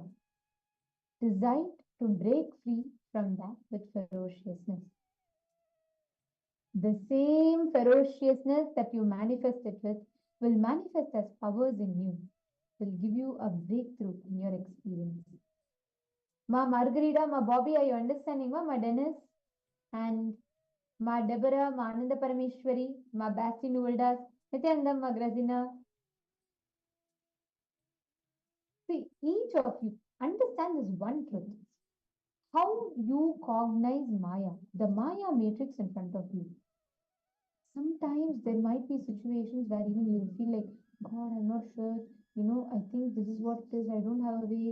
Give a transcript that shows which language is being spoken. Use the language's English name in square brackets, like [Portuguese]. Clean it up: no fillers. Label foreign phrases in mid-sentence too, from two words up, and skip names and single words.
[English] Designed to break free from that with ferociousness. The same ferociousness that you manifest it with will manifest as powers in you, will give you a breakthrough in your experience. Ma Margarita, ma Bobby, are you understanding? Ma Dennis and ma Deborah, ma Ananda Parameshwari, ma Basti Nuvaldas, Nithyananda, ma Grazina. See, each of you understand this one truth. How you cognize Maya, the Maya matrix in front of you. Sometimes there might be situations where even you feel like, God, I'm not sure, I think this is what it is, I don't have a way.